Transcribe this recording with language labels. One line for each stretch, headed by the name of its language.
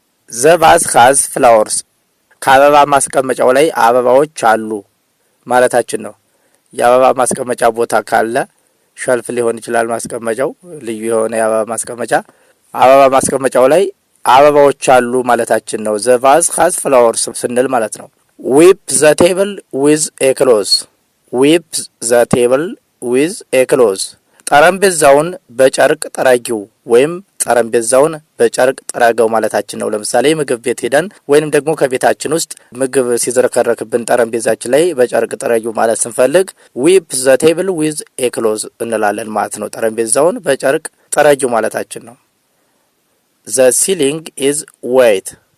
English: the vase has flowers.
Amharic: ከአበባ ማስቀመጫው ላይ አበባዎች አሉ ማለታችን ነው። የአበባ ማስቀመጫ ቦታ ካለ ሸልፍ ሊሆን ይችላል። ማስቀመጫው ልዩ የሆነ የአበባ ማስቀመጫ አበባ ማስቀመጫው ላይ አበባዎች አሉ ማለታችን ነው።
English: the vase has flowers
Amharic: ስንል ማለት ነው።
English: sweep the table with a cloth. sweep the table with a cloth.
Amharic: ጠረጴዛውን በጨርቅ ጠራጊው ወይም ጠረጴዛውን በጨርቅ ጠራገው ማለታችን ነው። ለምሳሌ ምግብ ቤት ሄደን ወይንም ደግሞ ከቤታችን ውስጥ ምግብ ሲዘረከረክብን ጠረጴዛችን ላይ በጨርቅ ጠራጊው ማለት ስንፈልግ
English: sweep the table with a cloth
Amharic: እንላለን ማለት ነው። ጠረጴዛውን በጨርቅ ጠራጊው ማለታችን ነው።
English: the ceiling is white.